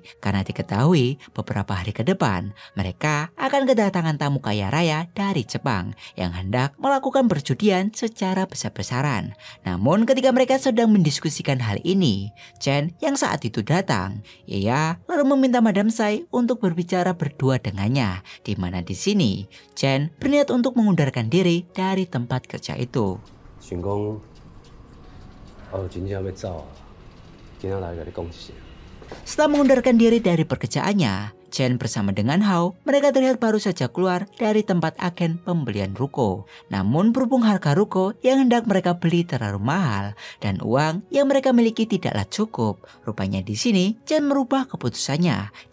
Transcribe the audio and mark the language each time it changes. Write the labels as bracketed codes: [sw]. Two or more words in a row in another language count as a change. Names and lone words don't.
[id] Karena diketahui beberapa hari ke depan mereka akan kedatangan tamu kaya raya dari Jepang yang hendak melakukan perjudian secara besar-besaran. Namun ketika mereka sedang mendiskusikan hal ini, Chen yang saat itu datang, ia lalu meminta Madam Sai untuk berbicara berdua dengannya. Di mana di sini Chen berniat untuk mengundarkan diri dari tempat kerja itu. [nan] 想讲，真正要走啊，今仔来甲你讲一声。 [id] Setelah mengundarkan diri dari pekerjaannya, Chen bersama dengan Hao, mereka terlihat baru saja keluar dari tempat agen pembelian ruko. Namun berhubung harga ruko yang hendak mereka beli terlalu mahal dan uang yang mereka miliki tidaklah cukup, rupanya di sini Chen merubah keputusannya.